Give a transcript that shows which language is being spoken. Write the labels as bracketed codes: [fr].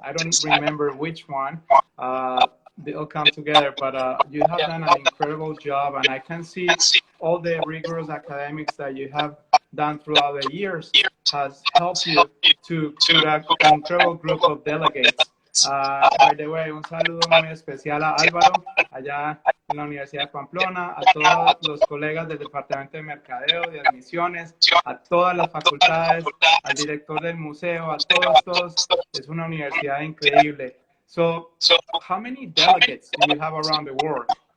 [en] I don't remember which one. They all come together, but you have done an incredible job, and I can see all the rigorous academics that you have done throughout the years has helped you to an incredible group of delegates. [es] By the way, un saludo muy especial a Álvaro, allá en la Universidad de Pamplona, a todos los colegas del Departamento de Mercadeo, de Admisiones, a todas las facultades, al director del museo, a todos. Es una universidad increíble. [en] So how many delegates do you have around the world?